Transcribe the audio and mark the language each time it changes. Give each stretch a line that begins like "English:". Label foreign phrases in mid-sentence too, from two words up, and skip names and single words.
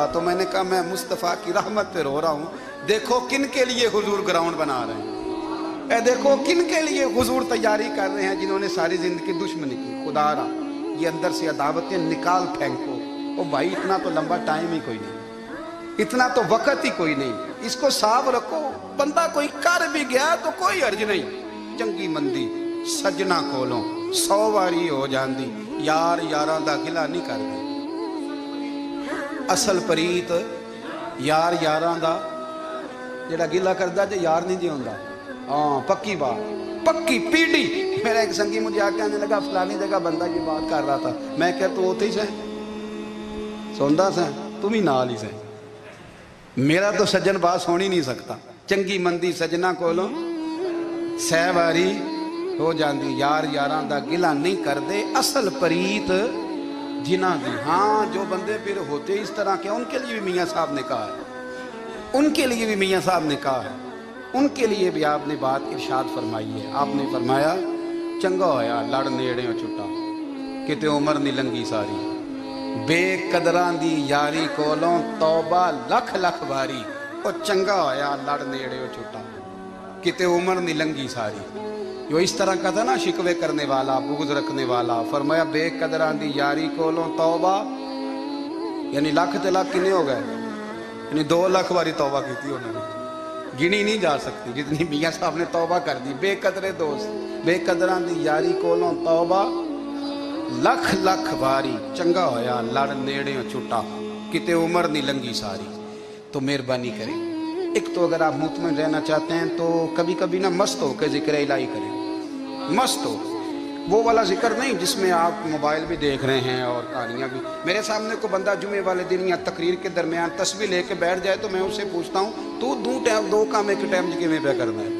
Urdu: تو میں نے کہا میں مصطفیٰ کی رحمت پہ رو رہا ہوں. دیکھو کن کے لیے حضور گراؤنڈ بنا رہے ہیں، اے دیکھو کن کے لیے حضور تیاری کر رہے ہیں، جنہوں نے ساری زندگی دشمنی کی. خدا را یہ اندر سے عداوتیں نکال پھینکو. او بھائی اتنا تو لمبا ٹائم ہی کوئی نہیں، اتنا تو وقت ہی کوئی نہیں. اس کو صاف رکھو. بندہ کوئی کر بھی گیا تو کوئی حرج نہیں.
Punjabi: چنگی مندی سجنا کولوں 100 واری ہو جاندی، یار یاراں دا گلا نہیں کر دی. اصل پریت یار یاراں دا جڑا گلا کردا جے یار نہیں جی ہوندا. ہاں پکی بات، پکی پیڑی.
Urdu: میرا ایک سنگی مجھے آ کے آنے لگا فلانی جگہ بندہ یہ بات کر رہا تھا. میں کہ تو ہوتے ہی سے سوندا سے تم ہی نال ہی سے. میرا تو سجن باس ہو ہی نہیں سکتا.
Punjabi: چنگی مندی سجنا کولوں 100 واری ہو جاندی، یار یاراں دا گلا نہیں کر دے. اصل پریت جنہ دی.
Urdu: ہاں جو بندے پھر ہوتے اس طرح کے ان کے لیے بھی میاں صاحب نے کہا ہے، ان کے لیے بھی میاں صاحب نے کہا ہے، ان کے لیے بھی آپ نے بات ارشاد فرمائی ہے. آپ نے فرمایا
Punjabi: چنگا ہویا لڑ نیڑیوں چھٹا، کتے عمر نہیں لنگی ساری. بے قدراں دی یاری کولوں توبہ لکھ لکھ باری. او چنگا ہویا لڑ نیڑیوں چھٹا، کتے عمر نہیں لنگی ساری.
Urdu: جو اس طرح کا تھا نا شکوے کرنے والا، بغض رکھنے والا. فرمایا
Punjabi: بے قدران دی یاری کولوں توبہ،
Urdu: یعنی لاکھ تے لاکھ کنے ہو گئے، یعنی 2 لاکھ واری توبہ کی تھی انہوں نے. گنی نہیں جا سکتی جتنی میاں صاحب نے توبہ کر دی.
Punjabi: بے قدرے دوست، بے قدران دی یاری کولوں توبہ لکھ لکھ واری. چنگا ہویا لڑ نیڑیوں چھٹا، کتے عمر نہیں لنگی ساری.
Urdu: تو مہربانی کریں، ایک تو اگر آپ مطمئن رہنا چاہتے ہیں تو کبھی کبھی نا مست ہو کے ذکر الہی کریں. مست ہو، وہ والا ذکر نہیں جس میں آپ موبائل بھی دیکھ رہے ہیں اور کہانیاں بھی. میرے سامنے کو بندہ جمعے والے دن یا تقریر کے درمیان تسبیح لے کے بیٹھ جائے تو میں اسے پوچھتا ہوں تو دو کام ایک ٹائم میں پہ کرنا ہے.